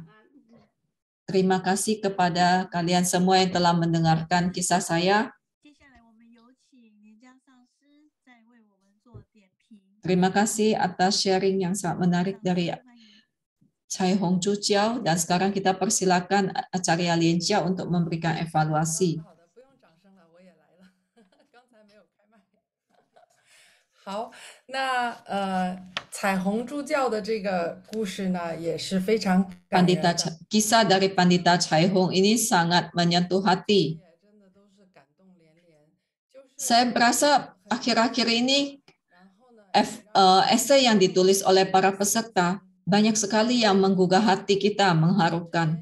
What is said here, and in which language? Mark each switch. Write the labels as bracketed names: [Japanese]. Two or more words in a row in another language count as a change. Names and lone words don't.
[Indonesian] Terima kasih kepada kalian semua yang telah mendengarkan kisah saya. Terima kasih atas sharing yang sangat menarik dari Cai Hong Chu Jiao. Dan sekarang kita persilakan Acarya Lien Jia untuk memberikan evaluasi. [Chinese] 好，那彩虹助教的这个故事呢，也是非常感人的。 [Indonesian] Kisah dari Pandita Cai Hong ini sangat menyentuh hati. Saya merasa akhir-akhir ini esai yang ditulis oleh para peserta banyak sekali yang menggugah hati kita, mengharukan.